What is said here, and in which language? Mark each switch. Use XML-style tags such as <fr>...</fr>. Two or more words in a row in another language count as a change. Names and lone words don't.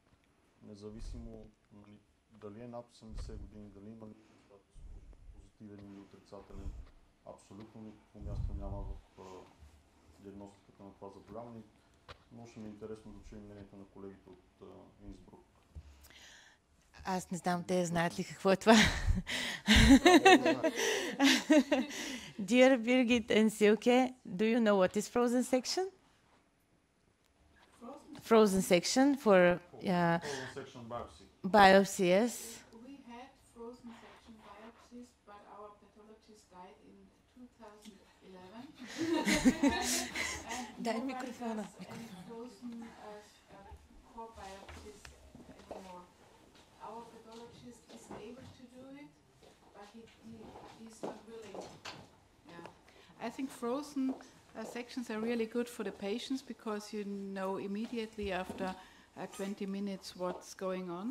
<bg>Независимо дали е над 80 години, дали има позитивен или отрицателен, абсолютно никакво място няма в диагностиката на това заболяване. Но ще ми е интересно да чуем мнението на колегите от Инсбрук. Аз не знам, те знаят ли какво е това?</bg> <en>Dear Birgit and Silke, do you know what is frozen section? Frozen section for Frozen section biopsy. Biopsy, yes. We had frozen section biopsies, but our pathologist died in 2011.</en> <bg>Дай микрофона.</bg> <en>Any frozen core biopsies anymore. Our pathologist is able to do it, but he's not willing. Yeah. I think frozen sections are really good for the patients because you know immediately after 20 minutes what's going on.</en>